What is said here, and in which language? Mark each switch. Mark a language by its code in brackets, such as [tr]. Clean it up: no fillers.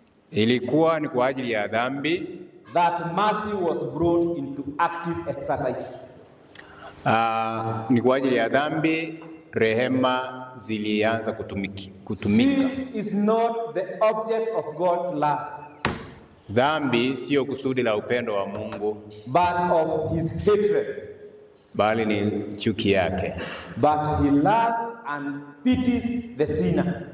[sw] Ilikuwa ni kwa ajili ya dhambi [en] that mercy was brought into active exercise. [sw] Ni kwa ajili ya dhambi rehema zilianza kutumika. [en] Sin is not the object of God's love. [sw] Dhambi sio kusudi la upendo wa Mungu, [en] but of his hatred. [sw] Bali ni chuki yake. [en] But he loves and pities the sinner.